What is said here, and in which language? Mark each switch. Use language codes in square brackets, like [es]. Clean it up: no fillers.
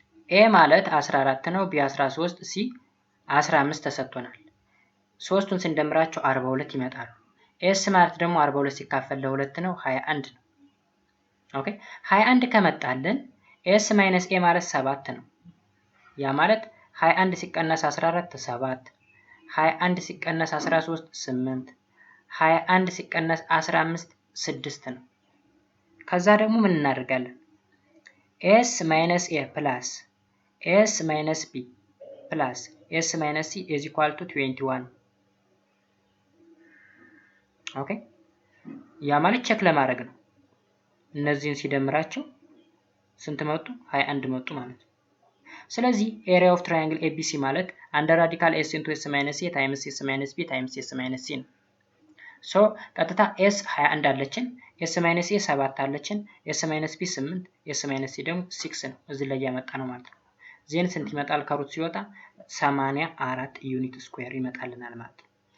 [am] A ማለት 14 ነው፣ B 13፣ C 15 ተሰጥቶናል። ሶስቱን ስንደምራቸው 42 ይመጣሉ። S ማለት ደግሞ 42 ሲካፈል ለ2 ነው 21 ነው። ኦኬ 21 ከመጣልን [en] S minus A [am] ማለት 7 ነው። ያ ማለት 21 ሲቀነስ 14 7 21 ሲቀነስ 13 8 21 ሲቀነስ 15 6 ነው። ከዛ ደግሞ ምን እናደርጋለን? [en] S minus A plus S minus B plus S minus C is equal to 21 [am] ኦኬ ያ ማለት ቼክ ለማድረግ ነው። እነዚህን ሲደምራቸው ስንት መጡ? 21 መጡ ማለት ነው። ስለዚህ ኤሪያ ኦፍ ትራያንግል ABC ማለት አንደር ራዲካል [en] S into S minus A times S minus B times S minus C [am] ነው። ሶ ቀጥታ S 21 አለችን፣ S minus A 7 አለችን፣ S minus B 8፣ S minus C ደግሞ 6 ነው። እዚህ ላይ ያመጣ ነው ማለት ነው። ዜን ስንት ይመጣል? ከሩት ሲወጣ 84 ዩኒት ስኩዌር ይመጣልናል ማለት ነው።